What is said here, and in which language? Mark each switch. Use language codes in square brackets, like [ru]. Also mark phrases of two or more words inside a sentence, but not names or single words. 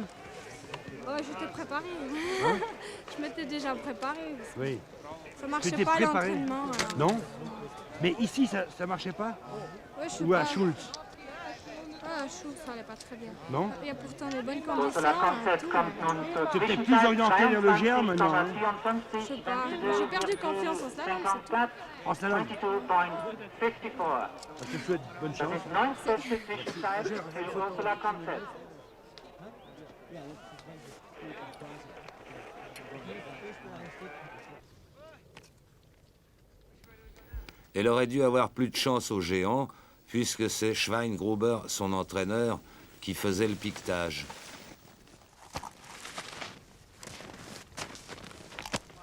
[fr] Ouais, j'étais préparée. Hein? Je m'étais déjà préparée. Oui. Ça marchait T'étais pas à préparé? l'entraînement. Non? Mais ici, ça marchait pas? Ouais, je sais Ou à pas. Schultz? Ah, je trouve que ça allait pas très bien. Non? Il y a pourtant des bonnes conditions. Ursula Concept tout. [de] kommt nun zur [fr] C'est peut-être plus [de] Zwischenzeit. [fr] orienté vers le géant maintenant. Hein? Je sais pas, j'ai perdu confiance en slalom, c'est tout. En slalom? 22.54. Je te souhaite bonne [de] Das [fr] chance. [de] ist 9. beste Zwischenzeit für Ursula Concept. [fr] Elle aurait dû avoir plus de chance au géant, puisque c'est Schweingruber, son entraîneur, qui faisait le piquetage.